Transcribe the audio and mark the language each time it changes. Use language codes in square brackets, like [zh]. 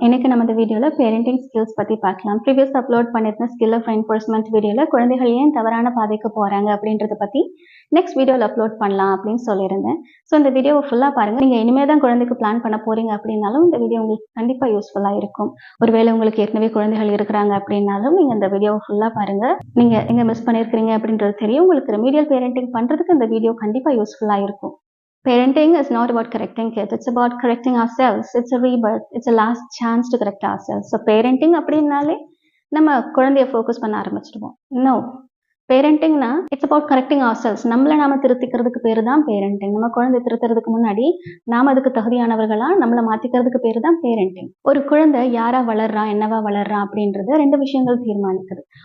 [ta] இன்னைக்கு நம்ம இந்த வீடியோல பேரண்டிங் ஸ்கில்ஸ் பத்தி பார்க்கலாம். Previous upload பண்ணிருந்த skill of reinforcement வீடியோல குழந்தைகள் ஏன் தவறான பாதைக்கு போறாங்க அப்படின்றத பத்தி நெக்ஸ்ட் வீடியோல அப்லோட் பண்ணலாம் அப்படின்னு சொல்லியிருந்தேன். ஸோ இந்த வீடியோவை ஃபுல்லா பாருங்க. நீங்க இனிமே தான் குழந்தைக்கு பிளான் பண்ண போறீங்க அப்படின்னாலும் இந்த வீடியோ உங்களுக்கு கண்டிப்பா யூஸ்ஃபுல்லா இருக்கும். ஒருவேளை உங்களுக்கு ஏற்கனவே குழந்தைகள் இருக்கிறாங்க அப்படின்னாலும் நீங்க இந்த வீடியோவை ஃபுல்லா பாருங்க. நீங்க எங்க மிஸ் பண்ணிருக்கீங்க அப்படின்றது தெரியும். உங்களுக்கு ரெமீடியல் பேரண்டிங் பண்றதுக்கு இந்த வீடியோ கண்டிப்பா யூஸ்ஃபுல்லா இருக்கும். [en] Parenting is not about correcting kids. It's about correcting ourselves. It's a rebirth. It's a last chance to correct ourselves. [ta] So parenting அப்படின்னாலே நம்ம குழந்தைய ஃபோக்கஸ் பண்ண ஆரம்பிச்சிடுவோம். No. பேரண்டிங்னா [en] It's about correcting ourselves. [ta] நம்மளை நாம திருத்திக்கிறதுக்கு பேரு தான் பேரண்டிங். நம்ம குழந்தை திருத்துறதுக்கு முன்னாடி நாம அதுக்கு தகுதியானவர்களா நம்மளை மாத்திக்கிறதுக்கு பேரு தான் பேரண்டிங். ஒரு குழந்தை யாரா வளர்றான், என்னவா வளர்றான் அப்படின்றது ரெண்டு விஷயங்கள் தீர்மானிக்குது.